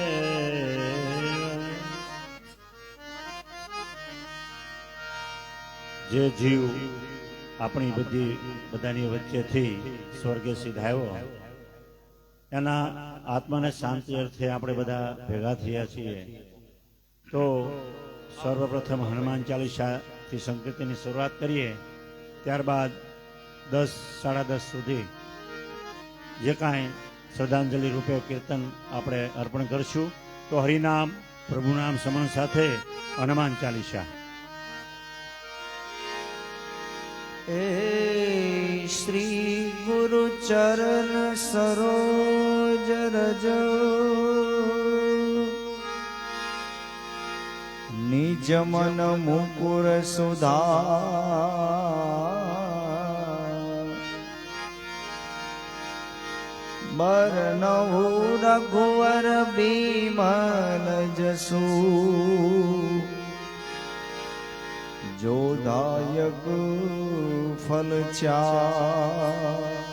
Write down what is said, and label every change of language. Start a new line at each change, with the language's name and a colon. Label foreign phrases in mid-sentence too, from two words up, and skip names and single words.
Gujarati: જે જીવ આપણી બધાની વચ્ચેથી સ્વર્ગે સિધાયો એના આત્માને શાંતિ અર્થે આપણે બધા ભેગા થયા છીએ, તો સર્વપ્રથમ હનુમાન ચાલીસાથી સંકીર્તનની શરૂઆત કરીએ. ત્યારબાદ 10 સાડા 10 સુધી જે કાંઈ શ્રદ્ધાંજલિ રૂપે કીર્તન આપણે અર્પણ કરશું. તો હરિનામ પ્રભુનામ સમન સાથે હનુમાન ચાલીસા.
Awadhi: ए श्री गुरु चरण सरोज रज निज मन मुकुर सुधा बरनहु रघुवर बिमल जसु जो दायक फल चार।